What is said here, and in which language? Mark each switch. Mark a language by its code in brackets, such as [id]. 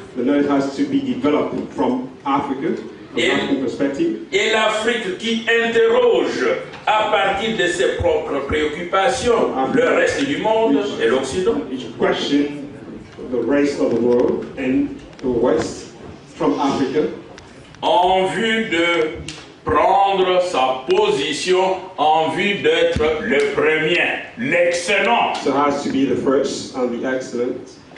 [en] The knowledge has to be developed from Africa, from African perspective. [fr] Et l'Afrique qui interroge à partir de ses propres préoccupations le reste du monde et l'Occident. [en] Question the rest of the world and the West from Africa. [fr] En vue de prendre sa position, en vue d'être le premier, l'excellent. [en] So it has to be the first and the excellent.